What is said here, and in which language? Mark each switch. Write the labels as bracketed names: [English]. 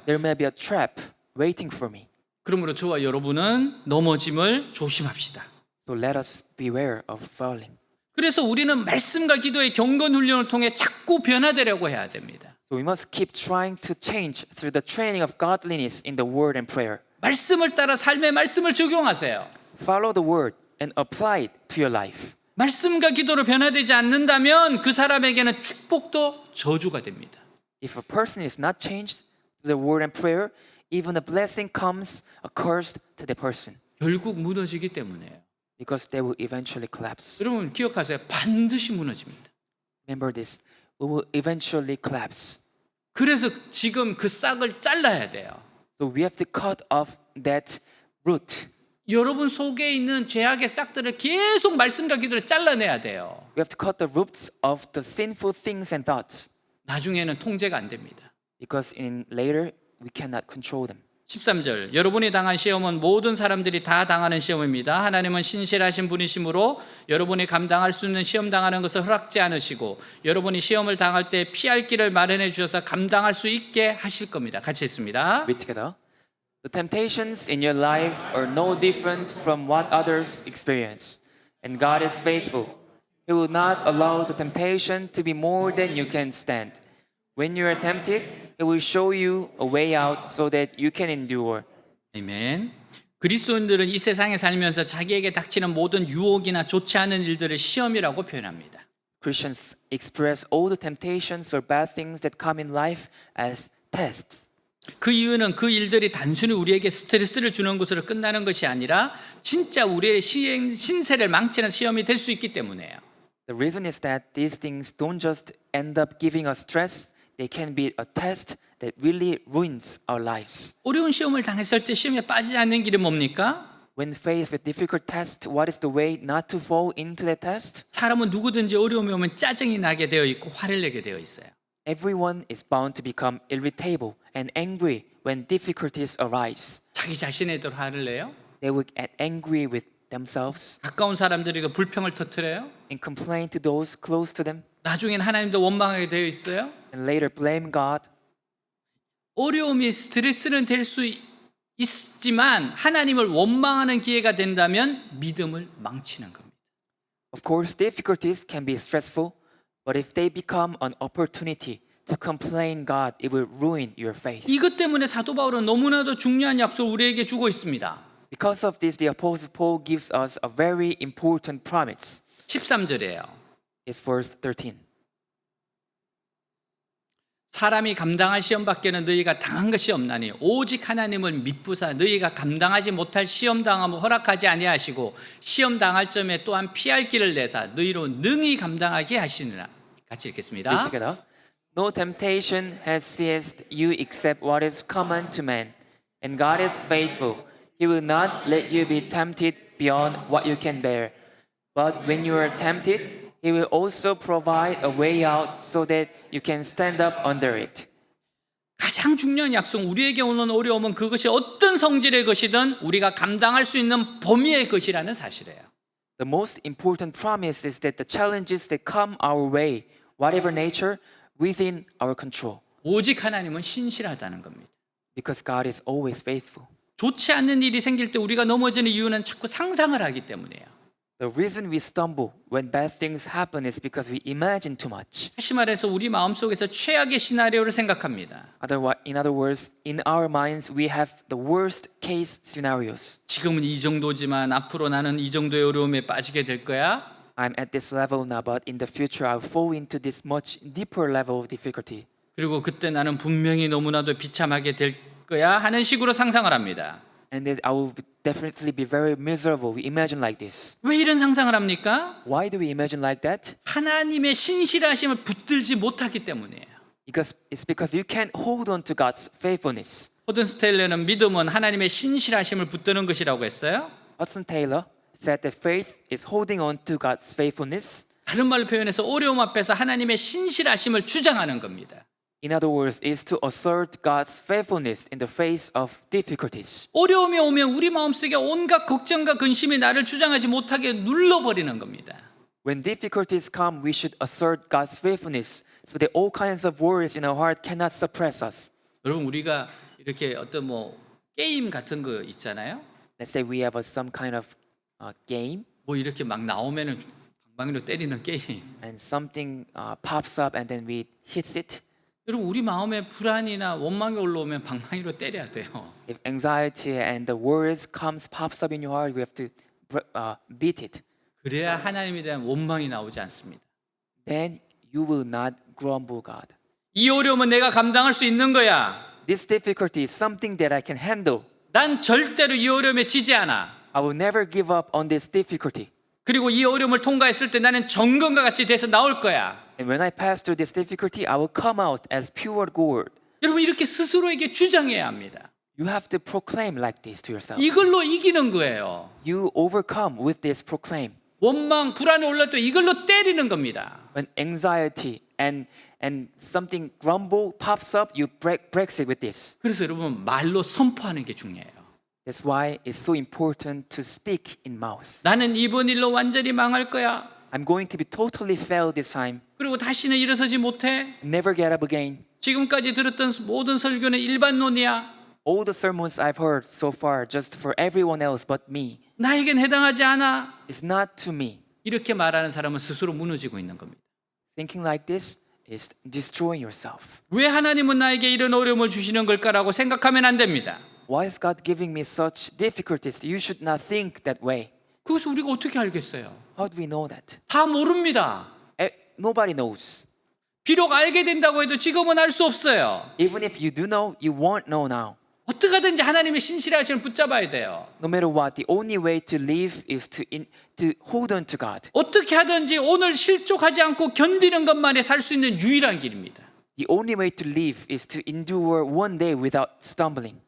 [English] there may be a trap waiting for me. [Korean] 그러므로 저와 여러분은 넘어짐을 조심합시다. [English] So let us beware of falling. [Korean] 그래서 우리는 말씀과 기도의 경건 훈련을 통해 자꾸 변화되려고 해야 됩니다. [English] So we must keep trying to change through the training of godliness in the word and prayer. [Korean] 말씀을 따라 삶의 말씀을 적용하세요. [English] Follow the word and apply it to your life. [Korean] 말씀과 기도로 변화되지 않는다면 그 사람에게는 축복도 저주가 됩니다. [English] If a person is not changed through the word and prayer, even a blessing comes accursed to the person [Korean] 결국 무너지기 때문에요. [English] because they will eventually collapse. [Korean] 여러분 기억하세요. 반드시 무너집니다. [English] Remember this, we will eventually collapse. [Korean] 그래서 지금 그 싹을 잘라야 돼요. [English] So we have to cut off that root. [Korean] 여러분 속에 있는 죄악의 싹들을 계속 말씀과 기도로 잘라내야 돼요. [English] We have to cut the roots of the sinful things and thoughts [Korean] 나중에는 통제가 안 됩니다. [English] because in later we cannot control them. [Korean] 13절 여러분이 당한 시험은 모든 사람들이 다 당하는 시험입니다. 하나님은 신실하신 분이시므로 여러분이 감당할 수 있는 시험 당하는 것을 허락지 않으시고 여러분이 시험을 당할 때 피할 길을 마련해 주셔서 감당할 수 있게 하실 겁니다. 같이 읽습니다. [English] Read together. The temptations in your life are no different from what others experience, and God is faithful. He will not allow the temptation to be more than you can stand. When you are tempted, He will show you a way out so that you can endure. [Korean] 아멘. 그리스도인들은 이 세상에 살면서 자기에게 닥치는 모든 유혹이나 좋지 않은 일들을 시험이라고 표현합니다. [English] Christians express all the temptations or bad things that come in life as tests. [Korean] 그 이유는 그 일들이 단순히 우리에게 스트레스를 주는 것으로 끝나는 것이 아니라 진짜 우리의 신세를 망치는 시험이 될 수 있기 때문이에요. [English] The reason is that these things don't just end up giving us stress, they can be a test that really ruins our lives. [Korean] 어려운 시험을 당했을 때 시험에 빠지지 않는 길이 뭡니까? [English] When faced with difficult tests, what is the way not to fall into the test? [Korean] 사람은 누구든지 어려움이 오면 짜증이 나게 되어 있고 화를 내게 되어 있어요. [English] Everyone is bound to become irritable and angry when difficulties arise. [Korean] 자기 자신에도 화를 내요. [English] They will get angry with themselves [Korean] 가까운 사람들에게 불평을 터뜨려요. [English] and complain to those close to them [Korean] 나중엔 하나님도 원망하게 되어 있어요. [English] and later blame God. [Korean] 어려움이 스트레스는 될 수 있지만 하나님을 원망하는 기회가 된다면 믿음을 망치는 겁니다. [English] Of course, difficulties can be stressful, but if they become an opportunity to complain God, it will ruin your faith. [Korean] 이것 때문에 사도 바울은 너무나도 중요한 약속을 우리에게 주고 있습니다. [English] Because of this, the Apostle Paul gives us a very important promise. [Korean] 13절이에요. [English] It's verse 13. [Korean] 사람이 감당할 시험 밖에는 너희가 당한 것이 없나니 오직 하나님을 믿부사 너희가 감당하지 못할 시험 당함을 허락하지 아니하시고 시험 당할 점에 또한 피할 길을 내사 너희로 능히 감당하게 하시느라. 같이 읽겠습니다. [English] together. No temptation has seized you except what is common to man, and God is faithful. He will not let you be tempted beyond what you can bear. But when you are tempted, He will also provide a way out so that you can stand up under it. [Korean] 가장 중요한 약속, 우리에게 오는 어려움은 그것이 어떤 성질의 것이든 우리가 감당할 수 있는 범위의 것이라는 사실이에요. [English] The most important promise is that the challenges that come our way, whatever nature, within our control. [Korean] 오직 하나님은 신실하다는 겁니다. [English] Because God is always faithful. [Korean] 좋지 않는 일이 생길 때 우리가 넘어지는 이유는 자꾸 상상을 하기 때문이에요. [English] The reason we stumble when bad things happen is because we imagine too much. [Korean] 다시 말해서 우리 마음속에서 최악의 시나리오를 생각합니다. [English] In other words, in our minds, we have the worst case scenarios. [Korean] 지금은 이 정도지만 앞으로 나는 이 정도의 어려움에 빠지게 될 거야. [English] I'm at this level now, but in the future, I'll fall into this much deeper level of difficulty. [Korean] 그리고 그때 나는 분명히 너무나도 비참하게 될 거야 하는 식으로 상상을 합니다. [English] And that I will definitely be very miserable. We imagine like this. [Korean] 왜 이런 상상을 합니까? [English] Why do we imagine like that? [Korean] 하나님의 신실하심을 붙들지 못하기 때문이에요. [English] It's because you can't hold on to God's faithfulness. [Korean] 호든 스테일러는 믿음은 하나님의 신실하심을 붙드는 것이라고 했어요. [English] Hudson Taylor said that faith is holding on to God's faithfulness. [Korean] 다른 말로 표현해서 어려움 앞에서 하나님의 신실하심을 주장하는 겁니다. [English] In other words, is to assert God's faithfulness in the face of difficulties. [Korean] 어려움이 오면 우리 마음속에 온갖 걱정과 근심이 나를 주장하지 못하게 눌러버리는 겁니다. [English] When difficulties come, we should assert God's faithfulness so that all kinds of worries in our heart cannot suppress us. [Korean] 여러분 우리가 이렇게 어떤 뭐 게임 같은 거 있잖아요. [English] Let's say we have some kind of game [Korean] 뭐 이렇게 막 나오면은 방망이로 때리는 게임. [English] and something pops up and then we hit it. [Korean] 여러분 우리 마음에 불안이나 원망이 올라오면 방망이로 때려야 돼요. [English] If anxiety and the worries pops up in your heart, we have to beat it. [Korean] 그래야 하나님에 대한 원망이 나오지 않습니다. [English] Then you will not grumble God. [Korean] 이 어려움은 내가 감당할 수 있는 거야. [English] This difficulty is something that I can handle. [Korean] 난 절대로 이 어려움에 지지 않아. [English] I will never give up on this difficulty. [Korean] 그리고 이 어려움을 통과했을 때 나는 정금과 같이 돼서 나올 거야. [English] And when I pass through this difficulty, I will come out as pure gold. [Korean] 여러분 이렇게 스스로에게 주장해야 합니다. [English] You have to proclaim like this to yourself. [Korean] 이걸로 이기는 거예요. [English] You overcome with this proclaim. [Korean] 원망, 불안이 올라올 때 이걸로 때리는 겁니다. [English] When anxiety and something grumble pops up, you break it with this. [Korean] 그래서 여러분 말로 선포하는 게 중요해요. [English] That's why it's so important to speak in mouth. [Korean] 나는 이번 일로 완전히 망할 거야. [English] I'm going to be totally failed this time. [Korean] 그리고 다시는 일어서지 못해. [English] Never get up again. [Korean] 지금까지 들었던 모든 설교는 일반론이야. [English] All the sermons I've heard so far just for everyone else but me. [Korean] 나에겐 해당하지 않아. [English] It's not to me. [Korean] 이렇게 말하는 사람은 스스로 무너지고 있는 겁니다. [English] Thinking like this is destroying yourself. [Korean] 왜 하나님은 나에게 이런 어려움을 주시는 걸까라고 생각하면 안 됩니다. [English] Why is God giving me such difficulties? You should not think that way. [Korean] 그것을 우리가 어떻게 알겠어요? [English] How do we know that? [Korean] 다 모릅니다. [English] Nobody knows. [Korean] 비록 알게 된다고 해도 지금은 알 수 없어요. [English] Even if you do know, you won't know now. [Korean] 어떻게든지 하나님의 신실하심을 붙잡아야 돼요. [English] No matter what, the only way to live is to hold on to God. [Korean] 어떻게 하든지 오늘 실족하지 않고 견디는 것만이 살 수 있는 유일한 길입니다. [English] The only way to live is to endure one day without stumbling.